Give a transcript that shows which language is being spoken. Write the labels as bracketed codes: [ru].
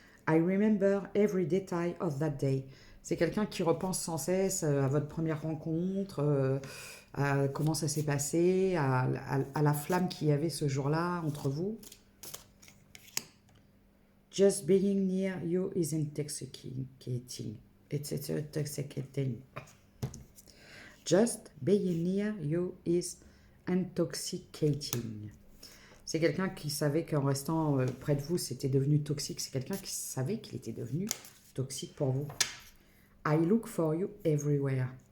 [en] I remember every detail of that day. [fr] C'est quelqu'un qui repense sans cesse à votre première rencontre, à comment ça s'est passé, à la flamme qu'il y avait ce jour-là entre vous. [en] Just being near you is intoxicating. It's intoxicating. Just being near you is intoxicating. [fr] C'est quelqu'un qui savait qu'en restant près de vous, c'était devenu toxique. C'est quelqu'un qui savait qu'il était devenu toxique pour vous. [en] I look for you everywhere.